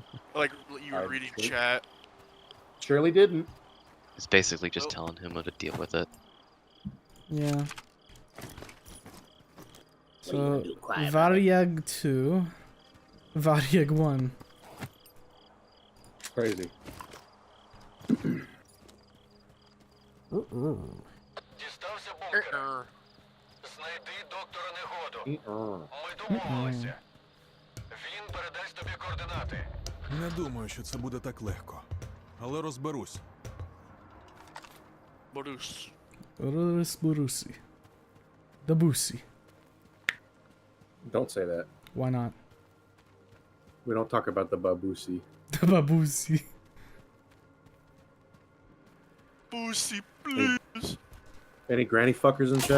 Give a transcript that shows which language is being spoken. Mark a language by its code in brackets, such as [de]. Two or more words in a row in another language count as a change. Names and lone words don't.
[en] Like you were reading chat. Surely didn't. It's basically just telling him how to deal with it. Yeah. What are you gonna So, do, quiet about it? Variag 2. Variag 1. Crazy. [uk] Дістався бункера. Знайди доктора Негоду. Ми домовилися. Він передасть тобі координати. Не думаю, що це буде так легко. Але розберусь. Борус. Borusi. Dabusi. [en] Don't say that. Why not? We don't talk about the babusi. The Babusi. Boosie, please. Any granny fuckers in chat?